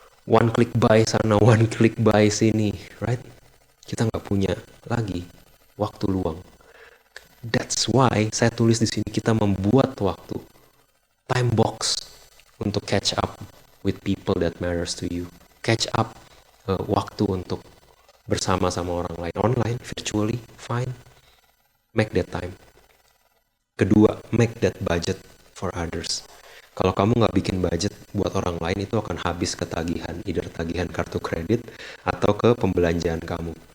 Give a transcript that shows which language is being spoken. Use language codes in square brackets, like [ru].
[en] One click buy sana, one click buy sini, right? [id] Kita nggak punya lagi waktu luang. [en] That's why [id] saya tulis di sini kita membuat waktu, [en] time box [id] untuk [en] catch up with people that matters to you. Catch up [id] waktu untuk bersama sama orang lain, [en] online, virtually, fine. Make that time. [id] Kedua, [en] make that budget for others. [id] Kalau kamu nggak bikin budget buat orang lain, itu akan habis ke tagihan, either tagihan kartu kredit atau ke pembelanjaan kamu.